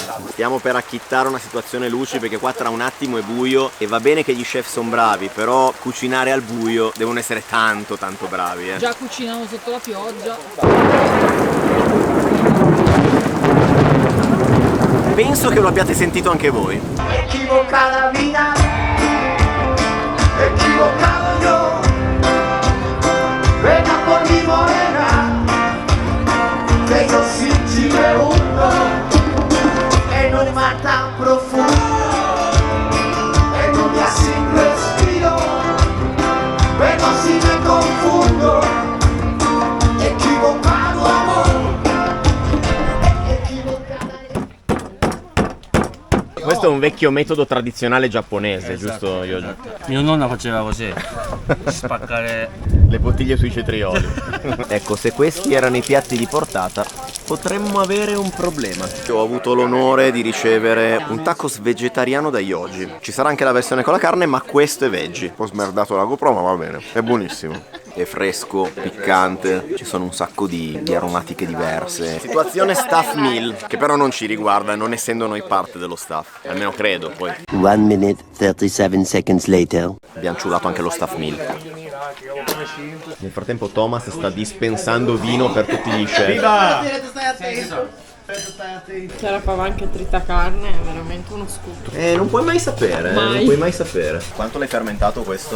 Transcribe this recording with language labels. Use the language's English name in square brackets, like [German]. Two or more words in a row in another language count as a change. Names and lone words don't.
[Italian] Stiamo per acchittare una situazione luci, perché qua tra un attimo è buio e va bene che gli chef sono bravi, però cucinare al buio devono essere tanto bravi. Già cucinano sotto la pioggia. Penso che lo abbiate sentito anche voi. [Spanish] Equivocada vida, equivocado yo. Venga por mi morena, que yo sin ti me hundo en un mar tan profundo, en un día sin respiro, pero si me confundo. Equivocado amor. [Italian] Questo è un vecchio metodo tradizionale giapponese, giusto Yoji? Mio nonno faceva così, spaccare le bottiglie sui cetrioli. Ecco, se questi erano i piatti di portata, potremmo avere un problema. Io ho avuto l'onore di ricevere un tacos vegetariano da Yoji. Ci sarà anche la versione con la carne, ma questo è veggie. Un po' smerdato la GoPro, ma va bene, è buonissimo. È fresco, piccante, ci sono un sacco di aromatiche diverse. Situazione [English] staff meal, [Italian] che però non ci riguarda, non essendo noi parte dello staff, almeno credo. Poi [English] 1 minute 37 seconds later. [Italian] abbiamo ciulato anche lo [English] staff meal. [Italian] Nel frattempo Thomas sta dispensando vino per tutti gli chef. C'era pava anche trita carne, è veramente uno scudo. Non puoi mai sapere, non puoi mai sapere. Quanto l'hai fermentato questo?